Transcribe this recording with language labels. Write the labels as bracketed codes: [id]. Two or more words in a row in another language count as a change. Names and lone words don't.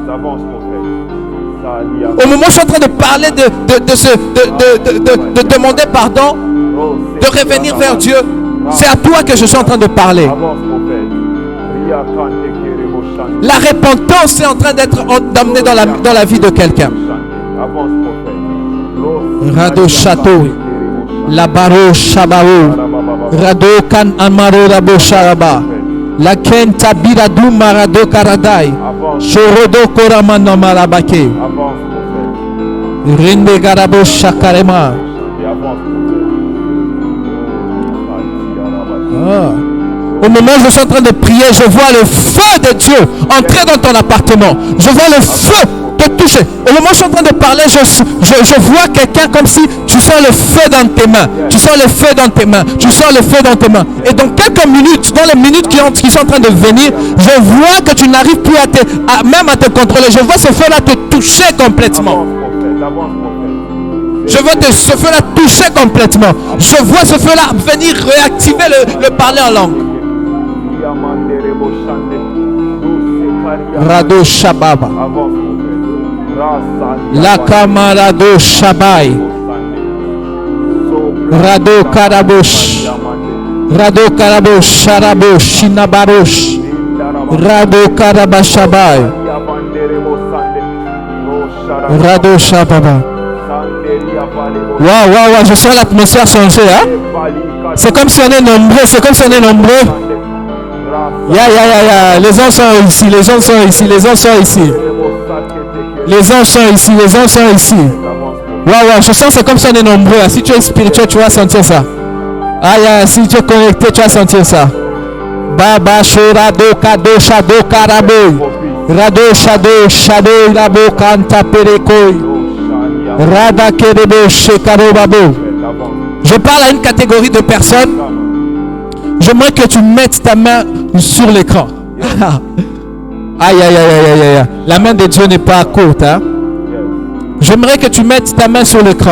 [fr] Au moment où je suis en train de parler, de demander pardon, de revenir vers Dieu, c'est à toi que je suis en train de parler. La repentance est en train d'être amenée dans la vie de quelqu'un. Rado Château, la Baro Shabao, Rado Kan Amaro Rabo Sharaba, la Kenta Biradu Marado Karadai, Shorodo Koramana Marabake, Rinde Garabo Shakarema. Au moment où je suis en train de prier, je vois le feu de Dieu entrer dans ton appartement. Je vois le feu te toucher. Au moment où je suis en train de parler, je vois quelqu'un comme si tu sens le feu dans tes mains. Tu sens le feu dans tes mains. Tu sens le feu dans tes mains. Et dans quelques minutes, dans les minutes qui sont en train de venir, je vois que tu n'arrives plus même à te contrôler. Je vois ce feu-là te toucher complètement. Je vois ce feu-là toucher complètement. Je vois ce feu-là venir réactiver le parler en langue. Rado Shababa, la Kamarado Shabai, Rado Karabosh, Rado Karabosh, Sharabosh, Shinabarosh, Rado Karabashabai, Rado Shababa. Waouh, je sens l'atmosphère changer, hein? C'est comme si on est nombreux, Les gens sont ici, les gens sont ici. Waouh, je sens c'est comme si on est nombreux. Si tu es spirituel, tu vas sentir ça. Si tu es connecté, tu vas sentir ça. Baba Shorado Kado Shado Karabo, Rado Shado Shado Rabo Kanta Perekoi. Je parle à une catégorie de personnes. J'aimerais que tu mettes ta main sur l'écran. Aïe. La main de Dieu n'est pas courte, hein? J'aimerais que tu mettes ta main sur l'écran.